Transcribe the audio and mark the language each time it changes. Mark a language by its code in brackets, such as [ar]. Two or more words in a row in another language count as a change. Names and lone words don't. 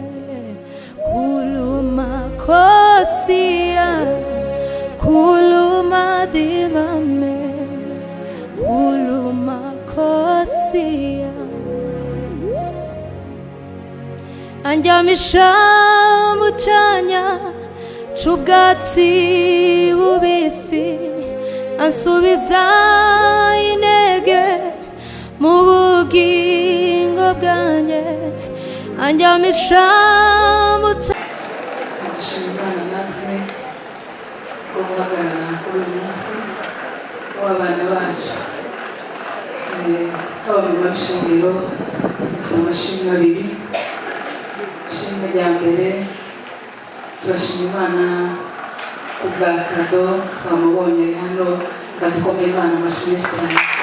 [rw] kuluma kosia kuluma dimame kuluma kosia anjyamisha mu cyanya c'ubwatsi bubisi ansubiza intege mu bugingo bwanjye anjyamisha mu dushimana natwe ko guhagarara kuri uyu munsi w'abana bacu haba mu mashingiro amashimwe abiri ishimwe rya mbere turashima Imana ku bwa kado twamubonye hano kadukomeye Imana amashimwe cyane